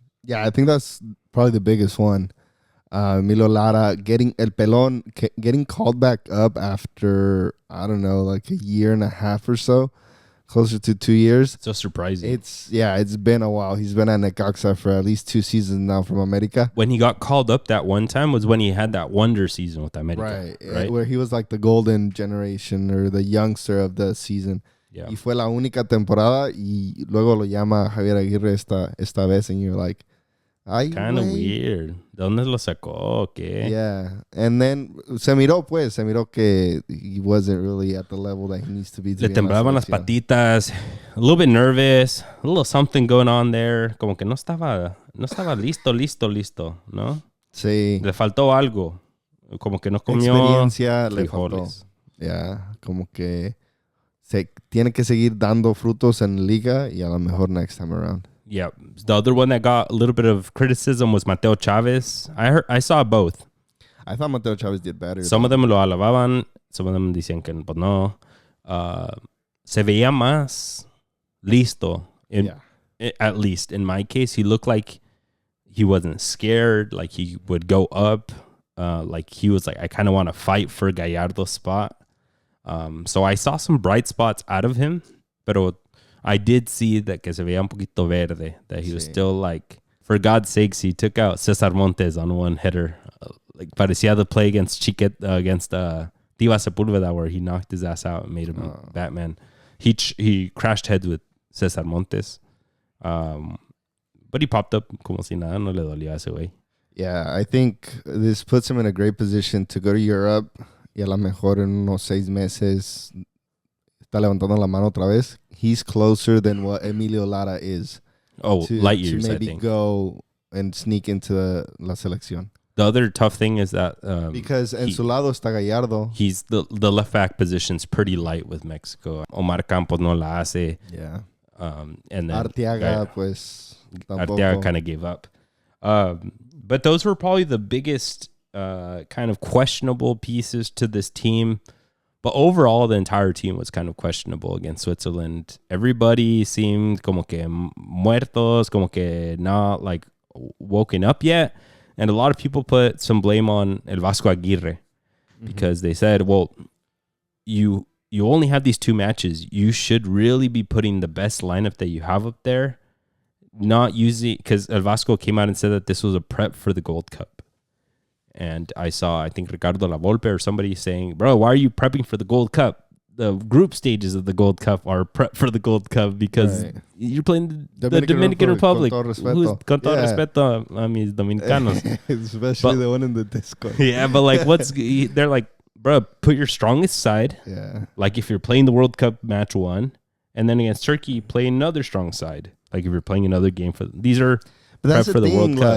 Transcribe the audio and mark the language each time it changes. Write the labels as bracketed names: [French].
[English] Yeah, I think that's probably the biggest one. Emilio Lara getting called back up after, I don't know, like a year and a half or so. Closer to 2 years. So surprising. It's been a while. He's been at Necaxa for at least 2 seasons now from America. When he got called up that one time was when he had that wonder season with America. Right? Where he was like the golden generation or the youngster of the season. Yeah. [Spanish] Y fue la única temporada y luego lo llama Javier Aguirre esta vez [English] and you're like, [Spanish] ay, [English] kind of weird. [Spanish] ¿De dónde lo sacó? ¿Qué? [English] Yeah. And then [Spanish] se miró que [English] he wasn't really at the level that he needs to be. [Spanish] Le temblaban las patitas. [English] A little bit nervous. A little something going on there. [Spanish] Como que no estaba listo, ¿no? Sí. Le faltó algo. Como que no comió experiencia, le faltó. frijoles. [English] Yeah. [Spanish] Como que se tiene que seguir dando frutos en liga y a lo mejor [English] next time around. Yeah. The other one that got a little bit of criticism was Mateo Chavez. I saw both. I thought Mateo Chavez did better. Some of them [Spanish] lo alababan. [English] Some of them [Spanish] decían que pues no. Se veía más listo. [English] At least in my case, he looked like he wasn't scared. Like he would go up. Like he was like, I kind of want to fight for Gallardo's spot. So I saw some bright spots out of him. [Spanish] Pero [English] I did see that [Spanish] que se veía un poquito verde, [English] that he was still like, for God's sakes, he took out Cesar Montes on one header. Like [Spanish] parecía [English] the play against against Tiva Sepulveda where he knocked his ass out and made him Batman. He crashed heads with Cesar Montes. But he popped up [Spanish] como si nada, no le dolía a ese güey. [English] Yeah, I think this puts him in a great position to go to Europe [Spanish] y a lo mejor en unos 6 meses está levantando la mano otra vez. [English] He's closer than what Emilio Lara is. Oh, light years, to maybe I think. Go and sneak into [Spanish] la selección. [English] The other tough thing is that because [Spanish] en su lado está Gallardo. [English] He's the left back position's pretty light with Mexico. [Spanish] Omar Campos no la hace. [English] Yeah. And then [Spanish] Arteaga, pues tampoco. [English] Arteaga kind of gave up. But those were probably the biggest kind of questionable pieces to this team. But overall, the entire team was kind of questionable against Switzerland. Everybody seemed [Spanish] como que muertos, como que [English] not like woken up yet. And a lot of people put some blame on El Vasco Aguirre because they said, well, you only have these 2 matches. You should really be putting the best lineup that you have up there, not using, because El Vasco came out and said that this was a prep for the Gold Cup. And I think Ricardo Lavolpe or somebody saying, bro, why are you prepping for the Gold Cup? The group stages of the Gold Cup are prep for the Gold Cup because you're playing the Dominican Republic. [Spanish] Con todo respeto a mis dominicanos. [English] Especially the one in the Discord. Yeah, but like, they're like, bro, put your strongest side. Yeah. Like if you're playing the World Cup match 1, and then against Turkey, play another strong side. Like if you're playing another game these are prep for the World Cup.